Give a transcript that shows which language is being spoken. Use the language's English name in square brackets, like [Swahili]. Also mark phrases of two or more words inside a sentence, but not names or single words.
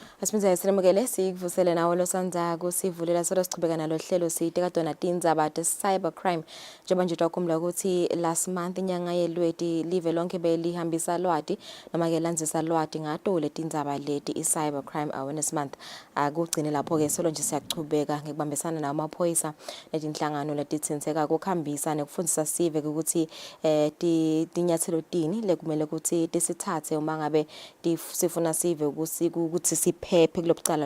[Swati] Sibinza silemukele sikuvusele nawo losandzako sivulela solo sichubeka nalo hlelo siyiteka tona tindzaba te cybercrime njengoba nje twakhumbula ukuthi [English] last month [Swati] inyanga yelweti live lonke belihambisa lwati noma ke landzisa lwati ngato letindzaba leti I [English] cybercrime awareness [Swati] month akugcine lapho ke solo nje siyachubeka ngikubambisana nawo amaphoyisa netinhlangano letitsintseka ukukhambisa nekufundisa sive ukuthi tinyathelo tini lekumele ukuthi tisithathe uma ngabe sifuna sive ukuthi siphephe kulokucala